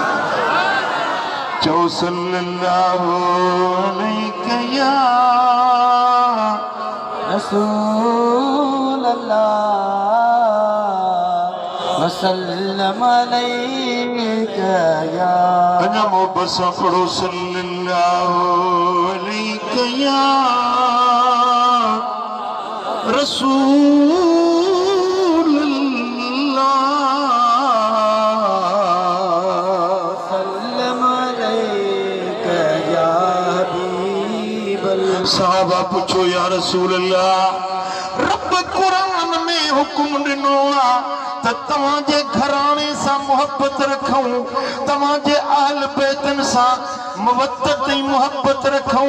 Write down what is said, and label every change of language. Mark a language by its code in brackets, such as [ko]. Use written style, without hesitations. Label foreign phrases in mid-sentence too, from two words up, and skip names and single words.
[ar] चओ صلى الله عليه يا رسول الله وسلم عليك يا. [sd] अञा मोहब्बत सां पढ़ो [ar] صلى الله عليك يا رسول الله سلم عليك يا حبيب الله. [sd] साहबा पूछो [ar] يا رسول الله, [sd] रब कुरान में हुकुम ॾिनो आ त तव्हां जे घराणे सां मोहब्बत रखूं, तव्हां जे अहल बैतन सां मवद्दत ऐं मोहब्बत रखूं।